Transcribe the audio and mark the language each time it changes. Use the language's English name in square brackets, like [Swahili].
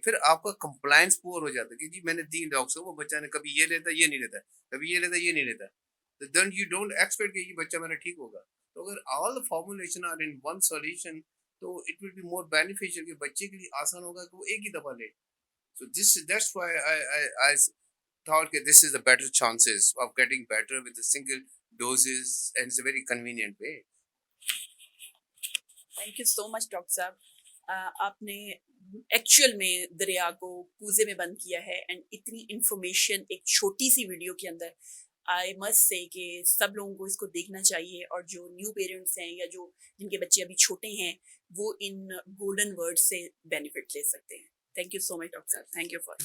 [Hindi] फिर आपका compliance poor हो जाता है कि जी मैंने 3 डॉग्स को, वो बच्चा ने कभी ये लेता ये नहीं लेता, कभी ये लेता ये नहीं लेता, तो [English] then you don't expect [Hindi] कि ये बच्चा मेरा ठीक होगा। [English] तो अगर all the formulation are in one solution, तो it will be more beneficial [Hindi] कि बच्चे के लिए आसान होगा कि वो एक ही दफा ले। [English] So that's why I thought that this is the better chances of getting better with the single doses, and it's a very convenient way. [Hindi] Thank you so much doctor साहब। आपने एक्चुअल में दरिया को कूजे में बंद किया है, एंड इतनी इंफॉर्मेशन एक छोटी सी वीडियो के अंदर, [English] I must say [Hindi] कि सब लोगों को इसको देखना चाहिए, और जो न्यू पेरेंट्स हैं या जो जिनके बच्चे अभी छोटे हैं वो इन गोल्डन वर्ड से बेनिफिट ले सकते हैं। Thank you so much doctor साहब, थैंक यू फॉर